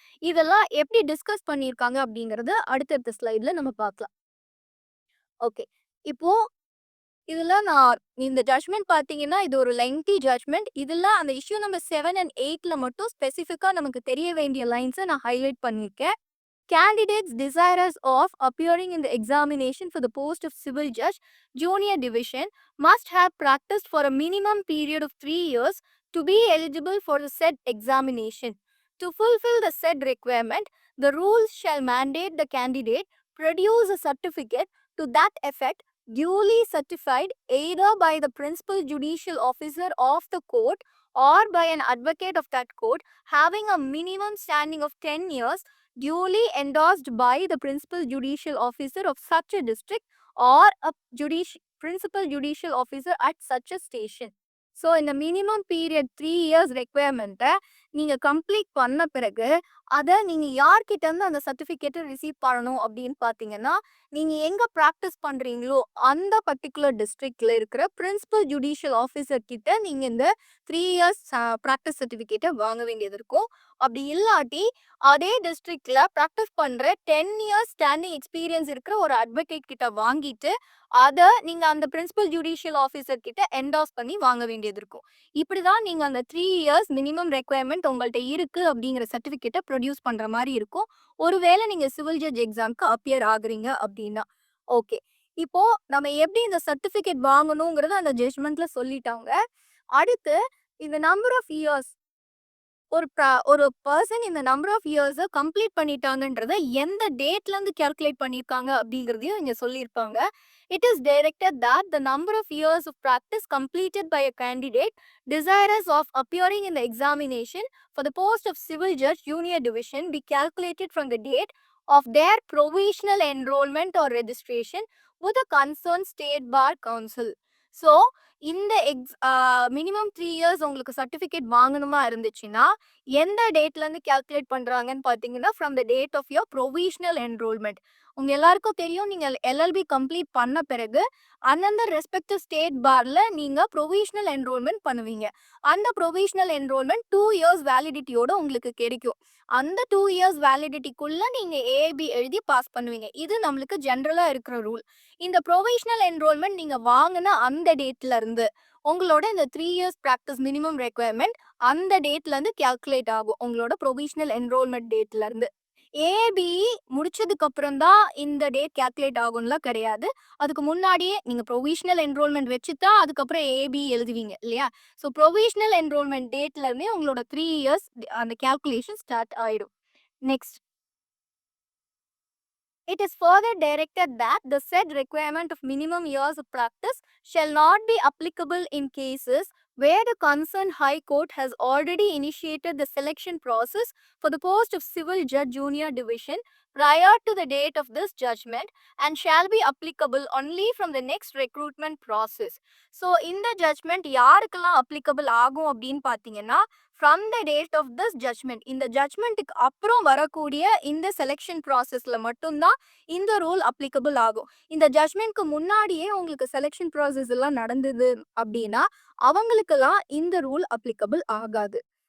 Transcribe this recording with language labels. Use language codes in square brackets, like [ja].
[ta] இதெல்லாம் எப்படி டிஸ்கஸ் பண்ணியிருக்காங்க அப்படிங்கிறது அடுத்தடுத்த ஸ்லைடில் நம்ம பார்க்கலாம். ஓகே, இப்போ இதில் நான் இந்த ஜட்ஜ்மெண்ட் பார்த்தீங்கன்னா இது ஒரு லெங்தி ஜட்ஜ்மெண்ட். இதில் அந்த இஷ்யூ நம்பர் 7 and 8ல மட்டும் ஸ்பெசிஃபிக்காக நமக்கு தெரிய வேண்டிய லைன்ஸை நான் ஹைலைட் பண்ணியிருக்கேன். [en] Candidates desirous of appearing in the examination for the post of Civil Judge Junior Division must have practiced for a minimum period of 3 years to be eligible for the said examination. To fulfill the said requirement, the rules shall mandate the candidate produce a certificate to that effect duly certified either by the principal judicial officer of the court or by an advocate of that court having a minimum standing of 10 years duly endorsed by the principal judicial officer of such a district or a principal judicial officer at such a station. [ta] So இந்த minimum period 3 years ரெக்குயர்மெண்ட்டை நீங்கள் complete பண்ண பிறகு அதை நீங்கள் யார்கிட்டேருந்து அந்த சர்டிஃபிகேட்டை receive பண்ணணும் அப்படின்னு பார்த்தீங்கன்னா, நீங்கள் எங்கே ப்ராக்டிஸ் பண்ணுறீங்களோ அந்த பர்டிகுலர் டிஸ்ட்ரிக்டில் இருக்கிற பிரின்சிபல் ஜுடிஷியல் ஆஃபீஸர் கிட்ட நீங்கள் இந்த 3 இயர்ஸ் ப்ராக்டிஸ் சர்டிஃபிகேட்டை வாங்க வேண்டியது இருக்கும். அப்படி இல்லாட்டி அதே டிஸ்ட்ரிக்ட்ல ப்ராக்டிஸ் பண்ற 10 இயர்ஸ் ஸ்டாண்டிங் எக்ஸ்பீரியன்ஸ் இருக்கிற ஒரு அட்வொகேட் கிட்ட வாங்கிட்டு அதை நீங்க அந்த பிரின்சிபல் ஜுடிஷியல் ஆஃபீஸர் கிட்ட என்டாஸ் பண்ணி வாங்க வேண்டியது இருக்கும். இப்படிதான் நீங்க அந்த 3 இயர்ஸ் மினிமம் ரெக்குயர்மெண்ட் உங்கள்ட்ட இருக்கு அப்படிங்கிற சர்டிபிகேட்டை ப்ரொடியூஸ் பண்ற மாதிரி இருக்கும். ஒருவேளை நீங்க சிவில் ஜட்ஜ் எக்ஸாம்க்கு அப்பியர் ஆகுறீங்க அப்படின்னா. ஓகே, இப்போ நம்ம எப்படி இந்த சர்டிபிகேட் வாங்கணுங்கிறத அந்த ஜட்ஜ்மெண்ட்ல சொல்லிட்டாங்க. அடுத்து இந்த நம்பர் ஆஃப் இயர்ஸ் ஒரு பர்சன் இந்த நம்பர் ஆஃப் இயர்ஸை கம்ப்ளீட் பண்ணிட்டாங்கன்றத எந்த டேட்ல இருந்து கால்குலேட் பண்ணியிருக்காங்க அப்படிங்கிறதையும் இங்க சொல்லியிருப்பாங்க. [en] It is directed that the number of years of practice completed by a candidate desirous of appearing in the examination for the post of civil judge junior division be calculated from the date of their provisional enrollment or registration with the concerned state bar council. [ta] So, இந்த minimum 3 years உங்களுக்கு certificate வாங்கணுமா இருந்துச்சுன்னா எந்த டேட்ல இருந்து calculate பண்றாங்கன்னு பாத்தீங்கன்னா from the date of your provisional enrolment. உங்க எல்லாருக்கும் தெரியும், நீங்க எல்எல்பி கம்ப்ளீட் பண்ண பிறகு அந்தந்த ரெஸ்பெக்டிவ் ஸ்டேட் பார்ல நீங்க ப்ரொவிஷனல் என்ரோல்மெண்ட் பண்ணுவீங்க. அந்த ப்ரொவிஷனல் என்ரோல்மெண்ட் 2 இயர்ஸ் வேலிடிட்டியோட உங்களுக்கு கிடைக்கும். அந்த 2 இயர்ஸ் வேலிடிட்டிக்குள்ள நீங்க ஏபி எழுதி பாஸ் பண்ணுவீங்க. இது நம்மளுக்கு ஜென்ரலா இருக்கிற ரூல். இந்த ப்ரொவிஷனல் என்ரோல்மெண்ட் நீங்க வாங்கின அந்த டேட்ல இருந்து உங்களோட இந்த 3 இயர்ஸ் ப்ராக்டிஸ் மினிமம் ரெக்குயர்மெண்ட் அந்த டேட்ல இருந்து கால்குலேட் ஆகும். உங்களோட ப்ரொவிஷனல் என்ரோல்மெண்ட் டேட்ல இருந்து. ஏபி முடிச்சதுக்கு அப்புறம் தான் இந்த டேட் கால்குலேட் ஆகும்லாம் கிடையாது. அதுக்கு முன்னாடியே நீங்க ப்ரொவிஷனல் என்ரோல்மெண்ட் வச்சுதான் அதுக்கப்புறம் ஏபி எழுதுவீங்க இல்லையா? ஸோ ப்ரொவிஷனல் என்ரோல்மெண்ட் டேட்ல இருந்தே உங்களோட 3 இயர்ஸ் அந்த கால்குலேஷன் ஸ்டார்ட் ஆயிடும். [en] Next, it is further directed that the said requirement of minimum years of practice shall not be applicable in cases where the concerned High Court has already initiated the selection process for the post of Civil Judge Junior Division prior to the date of this judgment and shall be applicable only from the next recruitment process. [ta] So, இந்த judgment யாருக்கெல்லாம் applicable ஆகும் அப்படின்னு பார்த்தீங்கன்னா [en] from the date of this judgment, [ta] இந்த ஜட்ஜ்மெண்ட்டுக்கு அப்புறம் வரக்கூடிய இந்த selection ப்ராசஸ்ல மட்டும்தான் இந்த ரூல் அப்ளிகபிள் ஆகும். இந்த ஜட்ஜ்மெண்ட்க்கு முன்னாடியே உங்களுக்கு செலெக்ஷன் ப்ராசஸ் எல்லாம் நடந்தது அப்படின்னா அவங்களுக்கெல்லாம் இந்த ரூல் அப்ளிகபிள் ஆகாது.